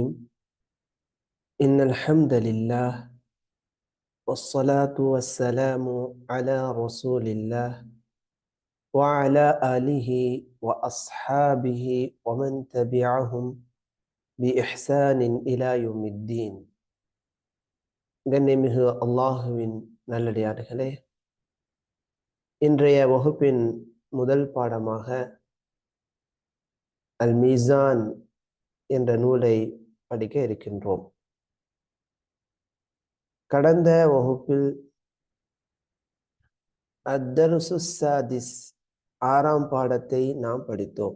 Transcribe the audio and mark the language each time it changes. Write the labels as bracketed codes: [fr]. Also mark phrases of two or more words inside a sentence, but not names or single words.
[ar] إن الحمد لله والصلاة والسلام على رسول الله وعلى آله وأصحابه ومن تبعهم بإحسان إلى يوم الدين. [ta] கண்ணியமிகு அல்லாஹுவின் நல்லடியார்களே, இன்றைய வகுப்பின் முதல் பாடமாக அல் மீசான் என்ற நூலை படிக்க இருக்கின்றோம். கடந்த வகுப்பில் [ar] الدرس السادس [ta] 6ஆம் பாடத்தை நாம் படித்தோம்.